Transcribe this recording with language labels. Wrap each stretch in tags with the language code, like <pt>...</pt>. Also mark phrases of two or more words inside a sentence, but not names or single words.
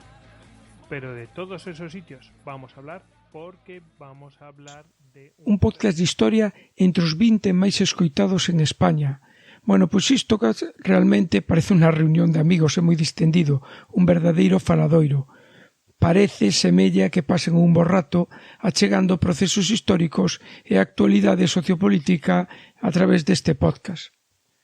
<es>Pero de todos esos sitios vamos a hablar porque vamos a hablar de...</es> <gl>Un podcast de historia entre os 20 máis escoitados en España. Bueno, pois Histocast realmente parece unha reunión de amigos, é moi distendido, un verdadeiro faladoiro. Parece, semella que pasen un bo rato achegando procesos históricos e a actualidade sociopolítica a través deste podcast.</gl>